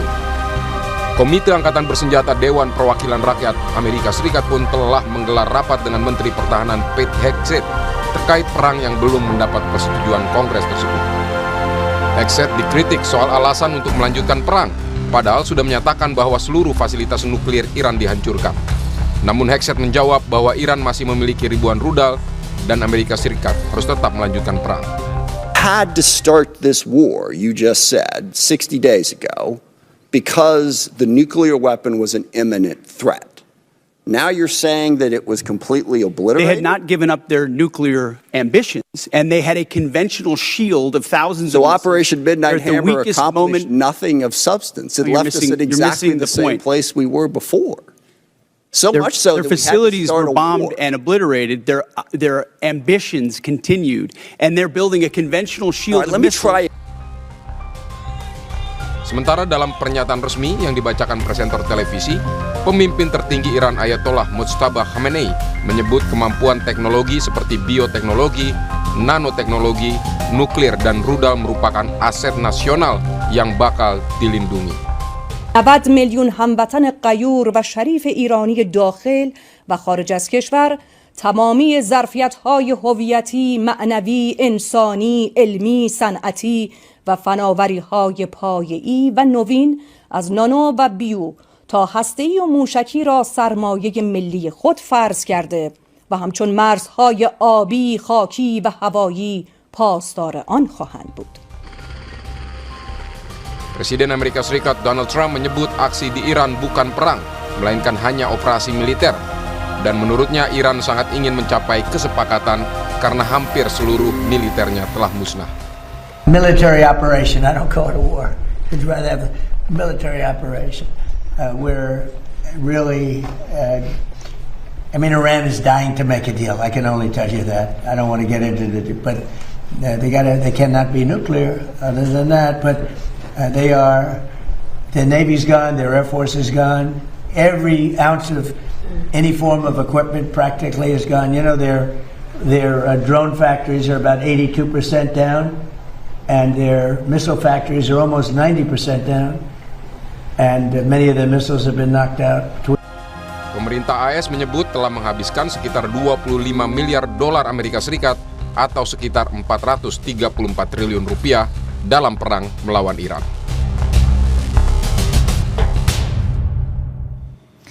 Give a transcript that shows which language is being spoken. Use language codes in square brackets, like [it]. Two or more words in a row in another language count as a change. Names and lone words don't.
[id] Komite Angkatan Bersenjata Dewan Perwakilan Rakyat Amerika Serikat pun telah menggelar rapat dengan Menteri Pertahanan Pete Hegseth terkait perang yang belum mendapat persetujuan Kongres tersebut. Hegseth dikritik soal alasan untuk melanjutkan perang, padahal sudah menyatakan bahwa seluruh fasilitas nuklir Iran dihancurkan. Namun Hegseth menjawab bahwa Iran masih memiliki ribuan rudal dan Amerika Serikat harus tetap melanjutkan perang. [en] Had to start this war, you just said, 60 days ago, because the nuclear weapon was an imminent threat. Now you're saying that it was completely obliterated? They had not given up their nuclear ambitions, and they had a conventional shield of thousands of missiles. So Operation Midnight Hammer accomplished nothing of substance. It left us at exactly the same place we were before. So much so their facilities were bombed and obliterated. Their ambitions continued, and they're building a conventional shield of missiles. [id] Sementara dalam pernyataan resmi yang dibacakan presenter televisi, pemimpin tertinggi Iran Ayatollah Mojtaba Khamenei menyebut kemampuan teknologi seperti bioteknologi, nanoteknologi, nuklir, dan rudal merupakan aset nasional yang bakal dilindungi. [fa] 90 میلیون هموطن غیور و شریف ایرانی داخل و خارج از کشور تمامی ظرفیت‌های هویتی، معنوی، انسانی، علمی، صنعتی و فناوری‌های پایه‌ای و نوین از نانو و بیو تا هسته‌ای و موشکی را سرمایه ملی خود فرض کرده و همچون مرزهای آبی، خاکی و هوایی پاسدار آن خواهند بود. [id] Presiden Amerika Serikat Donald Trump menyebut aksi di Iran bukan perang, melainkan hanya operasi militer. Dan menurutnya Iran sangat ingin mencapai kesepakatan karena hampir seluruh militernya telah musnah. [en] Military operation, I don't call it a war. I'd rather have a military operation. We're really, Iran is dying to make a deal. I can only tell you that. I don't want to get into it, but they cannot be nuclear other than that, but the Navy's gone, their Air Force is gone, every ounce of any form of equipment practically is gone. You know, their drone factories are about 82% down, and their missile factories are almost 90% down, and many of the missiles have been knocked out. [id] Pemerintah AS menyebut telah menghabiskan sekitar 25 miliar dolar Amerika Serikat atau sekitar 434 triliun rupiah dalam perang melawan Iran.